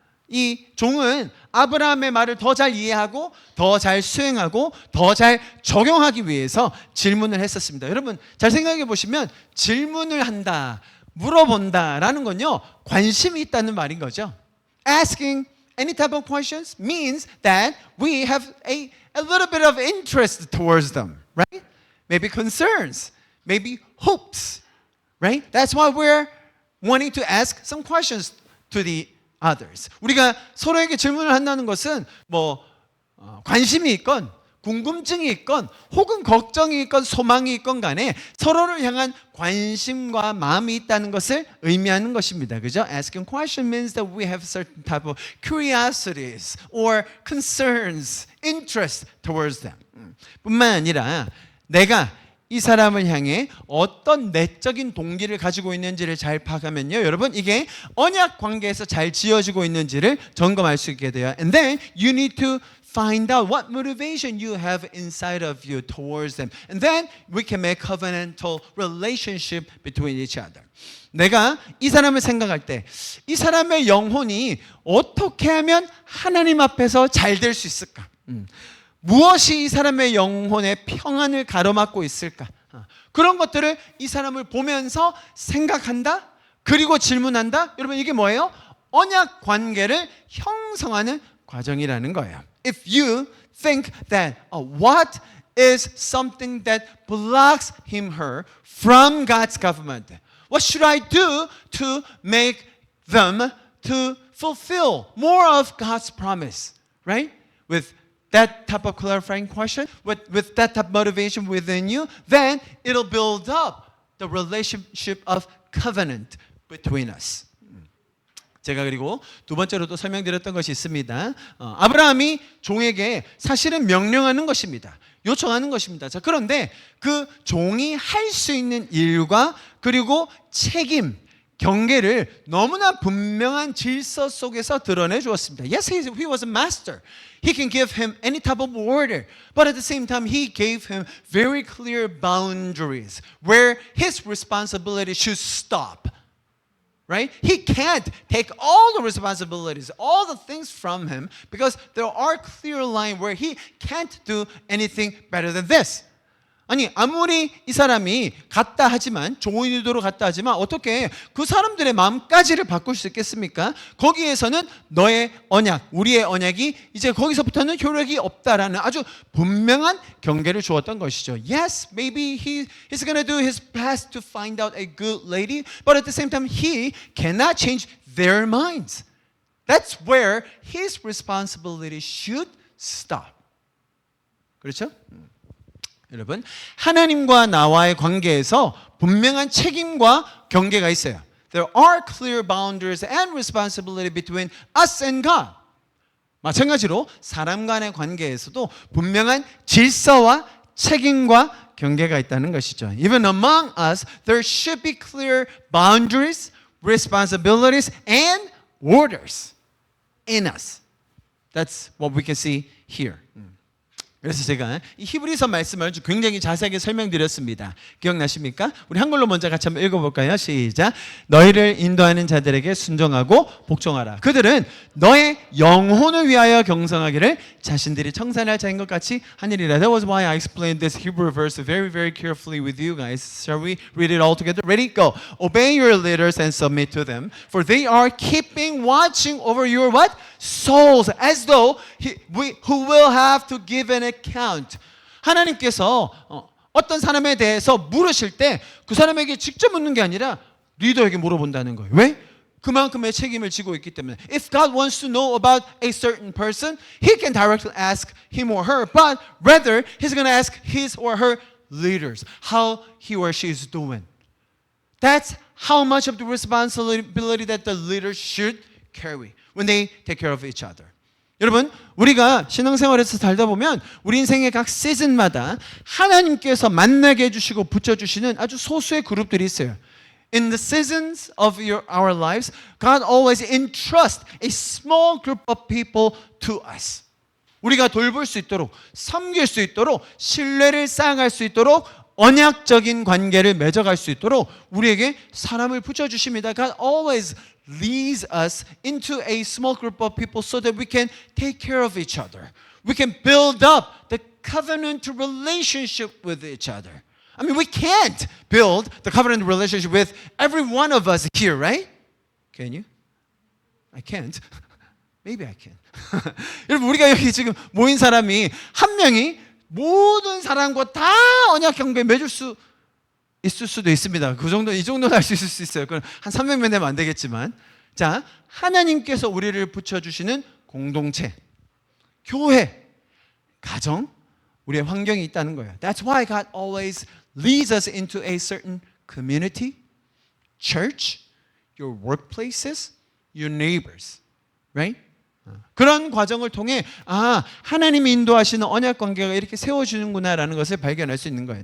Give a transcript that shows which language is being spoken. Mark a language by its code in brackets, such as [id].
[ko] 이 종은 아브라함의 말을 더 잘 이해하고 더 잘 수행하고 더 잘 적용하기 위해서 질문을 했었습니다. 여러분 잘 생각해 보시면 질문을 한다, 물어본다라는 건요 관심이 있다는 말인 거죠. [en] Asking any type of questions means that we have a little bit of interest towards them, right? Maybe concerns, maybe hopes, right? That's why we're wanting to ask some questions to the others. [ko] 우리가 서로에게 질문을 한다는 것은 관심이 있건 궁금증이 있건 혹은 걱정이 있건 소망이 있건 간에 서로를 향한 관심과 마음이 있다는 것을 의미하는 것입니다. 그죠? [en] Asking question means that we have certain type of curiosities or concerns, interest towards them. [ko] 뿐만 아니라 내가 이 사람을 향해 어떤 내적인 동기를 가지고 있는지를 잘 파악하면요, 여러분, 이게 언약 관계에서 잘 지어지고 있는지를 점검할 수 있게 돼요. [en] And then you need to find out what motivation you have inside of you towards them. And then we can make covenantal relationship between each other. [ko] 내가 이 사람을 생각할 때 이 사람의 영혼이 어떻게 하면 하나님 앞에서 잘 될 수 있을까? 무엇이 이 사람의 영혼의 평안을 가로막고 있을까? 그런 것들을 이 사람을 보면서 생각한다? 그리고 질문한다? 여러분, 이게 뭐예요? 언약 관계를 형성하는 과정이라는 거예요. [en] If you think that what is something that blocks him, her from God's government, what should I do to make them to fulfill more of God's promise, right? With that type of clarifying question, with that type of motivation within you, then it'll build up the relationship of covenant between us. [ko] 제가 그리고 두 번째로 또 설명드렸던 것이 있습니다. 아브라함이 종에게 사실은 명령하는 것입니다. 요청하는 것입니다. 자, 그런데 그 종이 할 수 있는 일과 그리고 책임, 경계를 너무나 분명한 질서 속에서 드러내 주었습니다. [en] Yes, he was a master. He can give him any type of order. But at the same time, he gave him very clear boundaries where his responsibility should stop. Right? He can't take all the responsibilities, all the things from him because there are clear lines where he can't do anything better than this. [ko] 아니, 아무리 이 사람이 갔다 하지만, 좋은 의도로 갔다 하지만 어떻게 그 사람들의 마음까지를 바꿀 수 있겠습니까? 거기에서는 너의 언약, 우리의 언약이 이제 거기서부터는 효력이 없다라는 아주 분명한 경계를 주었던 것이죠. [en] Yes, maybe he's going to do his best to find out a good lady, but at the same time he cannot change their minds. That's where his responsibility should stop. [ko] 그렇죠? 여러분, 하나님과 나와의 관계에서 분명한 책임과 경계가 있어요. [en] There are clear boundaries and responsibility between us and God. [ko] 마찬가지로 사람 간의 관계에서도 분명한 질서와 책임과 경계가 있다는 것이죠. [en] Even among us, there should be clear boundaries, responsibilities, and orders in us. That's what we can see here. [ko] 그래서 제가 이 히브리서 말씀을 굉장히 자세하게 설명드렸습니다. 기억나십니까? 우리 한글로 먼저 같이 한번 읽어볼까요? 시작. 너희를 인도하는 자들에게 순종하고 복종하라. 그들은 너의 영혼을 위하여 경성하기를 자신들이 청산할 자인 것 같이 하느니라. [en] That was why I explained this Hebrew verse very, very carefully with you guys. Shall we read it all together? Ready? Go. Obey your leaders and submit to them, for they are keeping watching over your what? Souls, as though who will have to give an account. [ko] 하나님께서 어떤 사람에 대해서 물으실 때 그 사람에게 직접 묻는 게 아니라 리더에게 물어본다는 거예요. 왜? 그만큼의 책임을 지고 있기 때문에. [en] If God wants to know about a certain person, He can directly ask him or her, but rather He's going to ask his or her leaders how he or she is doing. That's how much of the responsibility that the leaders should carry when they take care of each other. [ko] 여러분, 우리가 신앙생활에서 살다 보면 우리 인생의 각 시즌마다 하나님께서 만나게 해주시고 붙여주시는 아주 소수의 그룹들이 있어요. [en] In the seasons of our lives, God always entrusts a small group of people to us. [ko] 우리가 돌볼 수 있도록, 섬길 수 있도록, 신뢰를 쌓아갈 수 있도록, 언약적인 관계를 맺어갈 수 있도록 우리에게 사람을 붙여주십니다. [en] God always leads us into a small group of people so that we can take care of each other. We can build up the covenant relationship with each other. I mean, we can't build the covenant relationship with every one of us here, right? Can you? I can't. Maybe I can. [ko] 여러분, 우리가 여기 지금 모인 사람이 한 명이 모든 사람과 다 언약 관계 맺을 수 있을 수도 있습니다. 그 정도, 이 정도는 할 수 있을 수 있어요. 그럼 한 300명 되면 안 되겠지만, 자, 하나님께서 우리를 붙여주시는 공동체, 교회, 가정, 우리의 환경이 있다는 거예요. [en] That's why God always leads us into a certain community, church, your workplaces, your neighbors, right? [ko] 그런 과정을 통해 하나님이 인도하시는 언약 관계가 이렇게 세워주는구나라는 것을 발견할 수 있는 거예요.